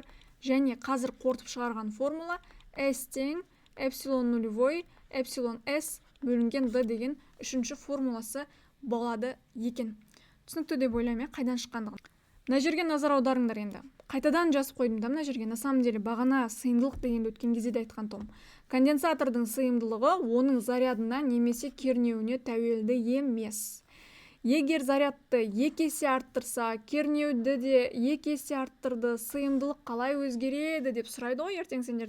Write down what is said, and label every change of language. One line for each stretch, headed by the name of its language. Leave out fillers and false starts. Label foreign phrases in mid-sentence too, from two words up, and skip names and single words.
Kazakh: Және қазір қортып шығарған формула S тең эпсилон нулевой эпсилон S бөлінген D деген үшінші формуласы болады екен. Түсінікті деп ойлаймын, қайдан шыққандығын. Мына жерге назар аударыңдар енді. Қайтадан жазып қойдым да мына жерге.
Russian: На самом деле
Kazakh: бағана сыйымдылық дегенді өткен кезде де айтқан том. Конденсатордың сыйымдылығы оның зарядына немесе кернеуіне тәуелді емес. Егер зарядты 2 есе арттырса, кернеуді де 2 есе арттырды, сыйымдылық қалай өзгереді деп сұрайды ғой ертең сендерде.